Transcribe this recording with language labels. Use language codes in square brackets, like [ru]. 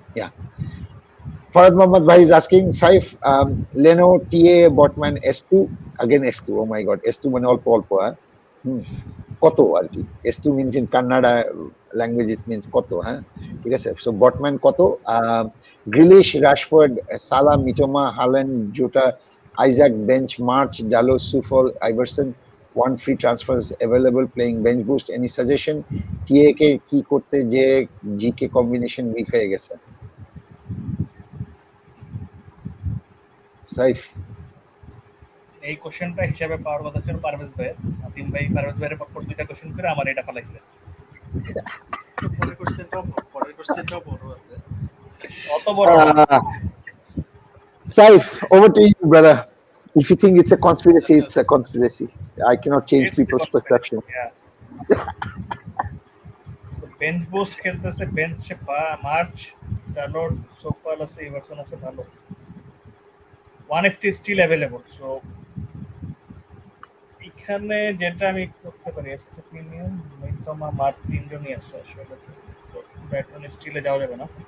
[en] Yeah, Farad Mohammad Bhai is asking, Saif, Leno TA Botman S2, again S2, oh my god, S2 [bn] মানে অল্প অল্প, কত আর কি, [en] S2 means in Kannada language it means কত, [bn] হ্যাঁ, ঠিক আছে। সো বটম্যান কত, গ্রিলিশ, রাশফোর্ড, সালা, মিটোমা, হাল্যান্ড, জোটা, আইজাক, বেঞ্চ, মার্চ, ডালো, সুফল, Iverson, [en] one free transfers available playing bench boost, any suggestion? [bn] TA কে কি করতে যে জিকে কম্বিনেশন উইক হয়ে গেছে? সাইফ, এই কোশ্চেনটা হিসাবে পাওয়ার কথা ছিল পারভেজ ভাইয়ের, নাদিম ভাই পারভেজ ভাইয়ের পর 2টা কোশ্চেন করে আমার এটা ফলাইছে। পরের কোশ্চেনটাও বড় আছে, অত বড় [en] Saif, over to you brother. If you think it's a conspiracy, it's a conspiracy. I cannot change people's perception. [bn] Bench boost খেলতেছে, বেঞ্চে মার্চ, ডালোড, সোফাল আছে, ইভারসন আছে, ভালো 150 স্টিল অ্যাভেলেবল। সো এখানে যেটা আমি করতে পারি, এস্টোপিনিয়াম, মিটোমা, মার্চ, 3 জনই আছে আসলে, তো ব্যাটন স্টিলে যাওয়া যাবে না।